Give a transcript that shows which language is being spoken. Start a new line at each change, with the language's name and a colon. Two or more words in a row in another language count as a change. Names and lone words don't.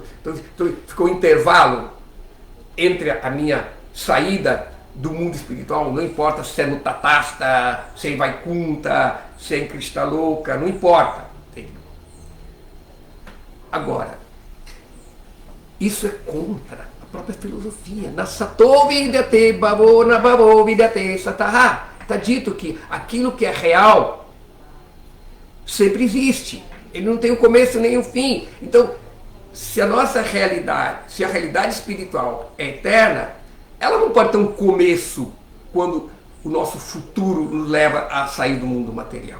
Portuguese: Então ficou um intervalo entre a minha saída do mundo espiritual, não importa se é no Tatasta, se é em Vaikunta, se é em Krishna Loka, não importa. Agora, isso é contra a própria filosofia.
Sanskrit: Na sato vidyate bhavo na bhavo vidyate sataha.
Portuguese: Está dito que aquilo que é real sempre existe. Ele não tem o começo nem o fim. Então, se a nossa realidade, se a realidade espiritual é eterna, ela não pode ter um começo quando o nosso futuro nos leva a sair do mundo material.